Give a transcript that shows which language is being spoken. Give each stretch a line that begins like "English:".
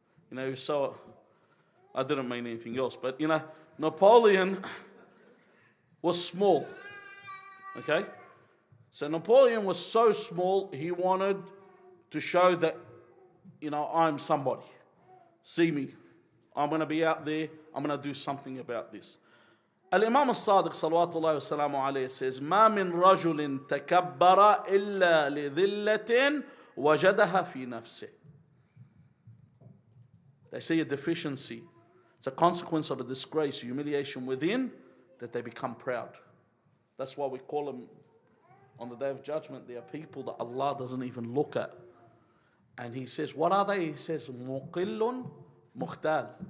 English: He was so, I didn't mean anything else, but Napoleon was small. Okay? So Napoleon was so small, he wanted to show that, I'm somebody. See me. I'm going to be out there. I'm going to do something about this. Al-Imam al-Sadiq salawatullahi wa salamu alayhi says,
Arabic: ما من رجل تكبر إلا لذلة وجدها في نفسه.
English: They see a deficiency. It's a consequence of a disgrace, humiliation within, that they become proud. That's why we call them, on the Day of Judgment, they are people that Allah doesn't even look at. And He says, what are they? He says,
Arabic: مقل مختال.